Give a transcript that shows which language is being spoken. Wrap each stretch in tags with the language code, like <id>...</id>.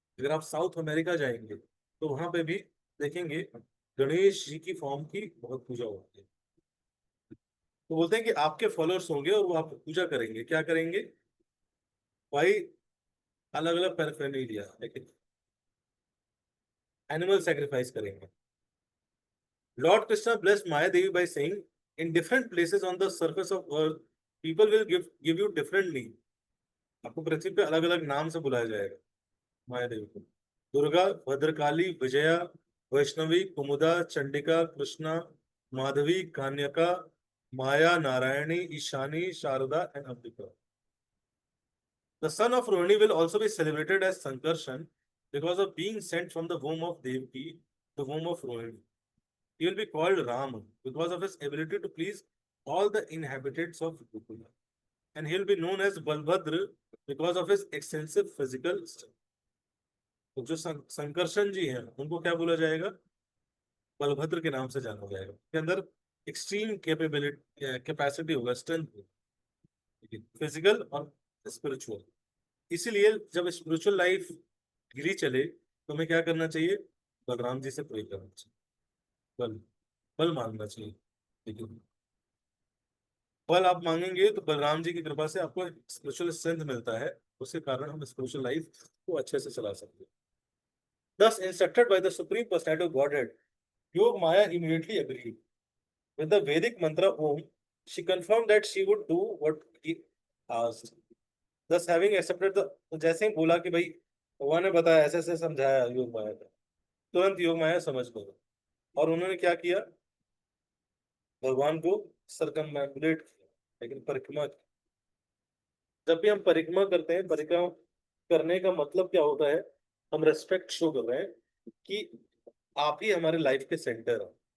<hi>अगर आप south America जाएंगे तो वहां पे भी देखेंगे गणेश जी की फॉर्म की बहुत पूजा होती है। तो बोलते हैं कि आपके फॉलोअर्स होंगे और वो आपको पूजा करेंगे, क्या करेंगे भाई, अलग अलग पैराफर्नेलिया, लेकिन एनिमल सेक्रीफाइस करेंगे।</hi> <en>Lord Krishna blessed Maya Devi by saying, "In different places on the surface of earth, people will give you different name."</en> <hi>आपको पृथ्वी पे अलग अलग नाम से बुलाया जाएगा माया देवी को। दुर्गा, भद्रकाली, विजया, वैष्णवी, कुमुदा, चंडिका, कृष्णा, माधवी, कान्यका, माया, Narayani, Ishani, Sharda and Ambika.</hi> <en>The son of Rohini will also be celebrated as Sankarshan because of being sent from the womb of Devaki, the womb of Rohini. He will be called Ram because of his ability to please all the inhabitants of Gokula. And he will be known as Balbhadra because of his extensive physical strength.</en> <hi>तो जो संकर्षण जी हैं उनको क्या बोला जाएगा, बलभद्र के नाम से जाना जाएगा। के अंदर एक्सट्रीम कैपेसिटी होगा, स्ट्रेंथ होगा, फिजिकल और स्पिरिचुअल। इसीलिए जब स्पिरिचुअल लाइफ गिरी चले तो हमें क्या करना चाहिए, बलराम जी से प्रे करना चाहिए, बल बल मांगना चाहिए। लेकिन बल आप मांगेंगे तो बलराम जी की कृपा से आपको स्पिरिचुअल स्ट्रेंथ मिलता है, उसके कारण हम स्पिरिचुअल लाइफ को अच्छे से चला सकते हैं।</hi> <en>Thus instructed by the Supreme Personality of Godhead, Yog Maya immediately agreed. With the Vedic mantra Om, she confirmed that she would do what he asked. Thus having accepted the,</en> <hi>तो जैसे ही बोला कि भाई भगवान ने बताया, ऐसे ऐसे समझाया योग माया का, तुरंत योग माया समझ गई और उन्होंने क्या किया, भगवान को सरकमएम्बुलेट किया, लेकिन परिक्रमा की। जब भी हम परिक्रमा करते हैं, परिक्रमा करने का मतलब क्या होता है, हम रेस्पेक्ट शो कर रहे हैं कि आप ही हमारे लाइफ के सेंटर हो।</hi>